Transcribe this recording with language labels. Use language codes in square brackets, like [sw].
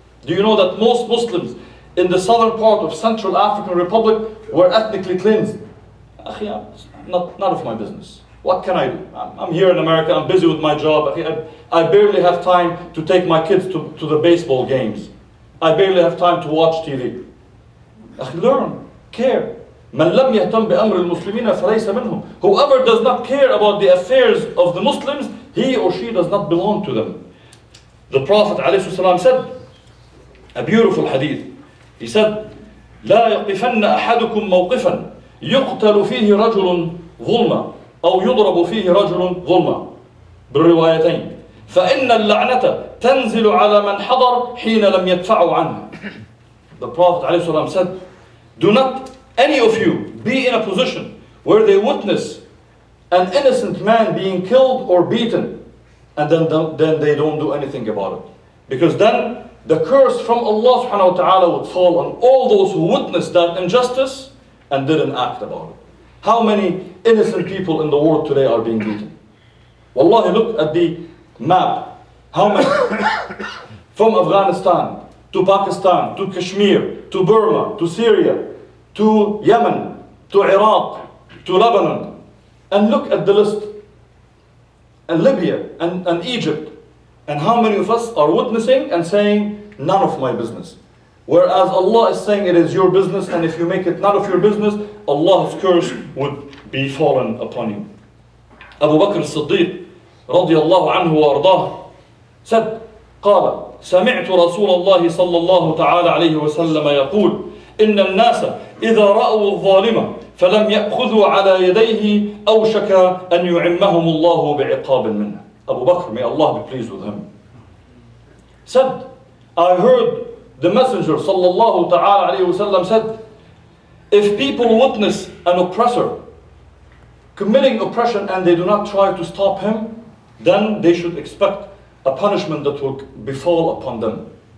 [en] Do you know that most Muslims in the southern part of Central African Republic were ethnically cleansed? None of my business. What can I do? I'm here in America, I'm busy with my job. I barely have time to take my kids to the baseball games. I barely have time to watch TV. Learn, care. [ar] من لم يهتم بأمر المسلمين فليس منهم. [en] Whoever does not care about the affairs of the Muslims, he or she does not belong to them. The Prophet ﷺ said, a beautiful hadith. He said, [ar] لا يقفن أحدكم موقفا يقتل فيه رجل ظلما أو يضرب فيه رجل ظلما بالروايتين فإن اللعنة تنزل على من حضر حين لم يدفعوا عنه. [en] The Prophet ﷺ said, do not any of you be in a position where they witness an innocent man being killed or beaten and then they don't do anything about it. Because then the curse from Allah subhanahu wa ta'ala would fall on all those who witnessed that injustice and didn't act about it. How many innocent people in the world today are being beaten? Wallahi, look at the map. How many? From Afghanistan to Pakistan, to Kashmir, to Burma, to Syria, to Yemen, to Iraq, to Lebanon. And look at the list. And Libya and Egypt. And how many of us are witnessing and saying, none of my business. Whereas Allah is saying it is your business, and if you make it none of your business, Allah's curse would be fallen upon you. Abu Bakr as-Siddiq radiyallahu anhu wa ardah said, [ar] قال سمعت رسول الله صلى الله تعالى عليه وسلم يقول إن الناس إذا رأوا الظالم فلم يأخذوا على يديه أوشك أن يعمهم الله بعقاب منه. [en] Abu Bakr, may Allah be pleased with him, said, I heard the Messenger sallallahu ta'ala alayhi wasallam said, if people witness an oppressor committing oppression and they do not try to stop him, then they should expect a punishment that will befall upon them.